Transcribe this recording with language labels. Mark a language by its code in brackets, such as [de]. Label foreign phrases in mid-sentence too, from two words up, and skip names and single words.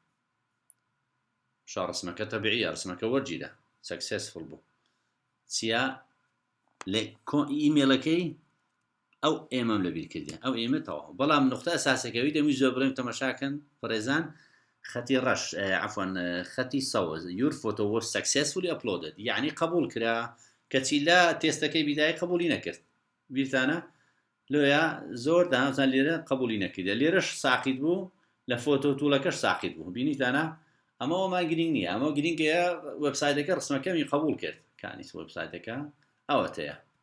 [ckb] شا ڕسمەکە تەبیعیە ڕسمەکە وەرجیدا سەکسێسفڵ بوو چیە لە ئیمێلەکەی ئەو ئێمەم لەبیر کردیان ئەو ئێمەتەوە بەڵام نقطە ئەساسەکەوی دەمی زۆر بڵێم تەمەشاکەن فڕێزان خەتی ڕەش عفوان خەتی سەوز [en] your photo was successfully uploaded [ckb] یعنی قبول کرا کەچی لە تێستەکەی بیدای قبولی نەکرد بیرتانە لۆیە زۆر دانازان لێرە قبولی نەکردە لێرەش ساقیت بوو لە فۆتۆ توولەکەش ساقیت بوو بینیتانە ئەمەوە ما گرنگ نییە ئەمە گرنگەیە وێبسایتەکە ڕسمەکەمی قبول کرد کانیس وێبسایتەکە ئەوەتەیە